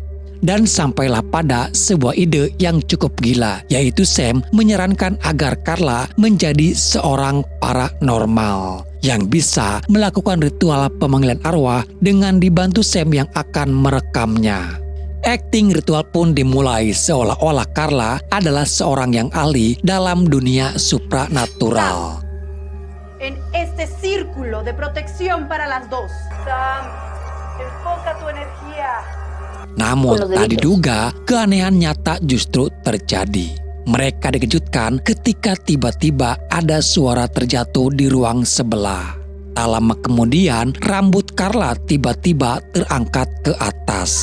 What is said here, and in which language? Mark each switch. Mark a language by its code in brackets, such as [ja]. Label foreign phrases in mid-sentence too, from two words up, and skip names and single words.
[id] Dan sampailah pada sebuah ide yang cukup gila, yaitu Sam menyarankan agar Carla menjadi seorang paranormal yang bisa melakukan ritual pemanggilan arwah dengan dibantu Sam yang akan merekamnya. Akting ritual pun dimulai seolah-olah Carla adalah seorang yang ahli dalam dunia supranatural. [es] En este círculo de protección para las dos. Sam, enfoca tu energía. [id] Namun tak diduga, keanehan nyata justru terjadi. Mereka dikejutkan ketika tiba-tiba ada suara terjatuh di ruang sebelah. Tak lama kemudian, rambut Carla tiba-tiba terangkat ke atas.